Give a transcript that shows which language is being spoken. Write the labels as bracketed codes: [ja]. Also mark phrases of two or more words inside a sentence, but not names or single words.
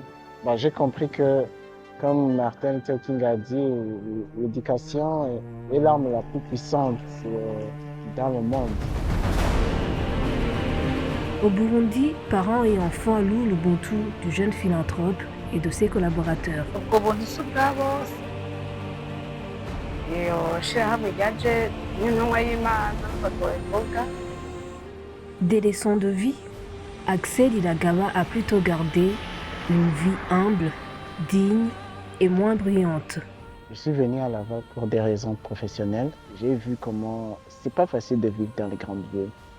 [fr] J'ai compris que, comme Martin Luther King a dit, l'éducation est l'arme la plus puissante dans le monde. Au Burundi, parents et enfants louent l'Ubuntu du jeune philanthrope et de ses collaborateurs. [rn] ubwo buntu si ubwa bose iyo shirahamwe ryaje n'intumwa y'Imana bagoye. [fr] Des leçons de vie, Axel Ilagaba a plutôt gardé une vie humble, digne et moins bruyante. Je suis venu à Laval pour des raisons professionnelles. J'ai vu comment c'est pas facile de vivre dans les grandes villes.